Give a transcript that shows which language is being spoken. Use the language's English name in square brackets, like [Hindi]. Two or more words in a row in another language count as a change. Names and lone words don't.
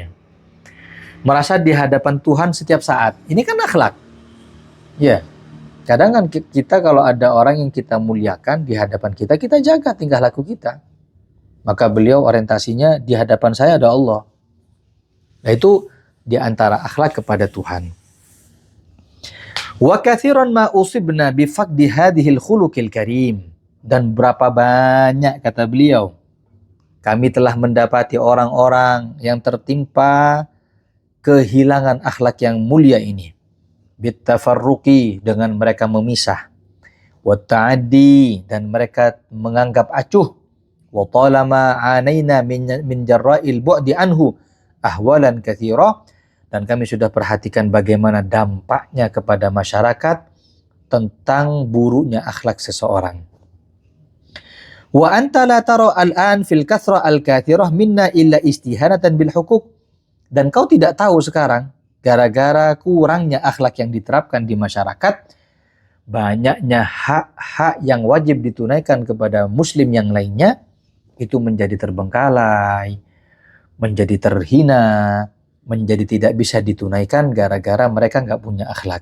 [Indonesian] Merasa di hadapan Tuhan setiap saat. Ini kan akhlak. Ya. Kadang kan kita kalau ada orang yang kita muliakan di hadapan kita, kita jaga tingkah laku kita. Maka beliau orientasinya di hadapan saya ada Allah. Nah itu di antara akhlak kepada Tuhan. [Arabic] وكثيرا ما أصبنا بفقد هذا الخلق الكريم. [Indonesian] Dan berapa banyak, kata beliau, kami telah mendapati orang-orang yang tertimpa kehilangan akhlak yang mulia ini. Bitafarruqi, dengan mereka memisah. [Arabic] وتعدي, [Indonesian] dan mereka menganggap acuh. [Arabic] وتعلمنا أننا من جراء البعد عنه أحوالا كثيرة, [Indonesian] dan kami sudah perhatikan bagaimana dampaknya kepada masyarakat tentang buruknya akhlak seseorang. [Arabic] وأنت لا ترى الآن في الكثرة الكثيرة منا إلا استهانة بالحقوق. [Indonesian] Dan kau tidak tahu sekarang, gara-gara kurangnya akhlak yang diterapkan di masyarakat, banyaknya hak-hak yang wajib ditunaikan kepada muslim yang lainnya, itu menjadi terbengkalai, menjadi terhina, menjadi tidak bisa ditunaikan gara-gara mereka nggak punya akhlak.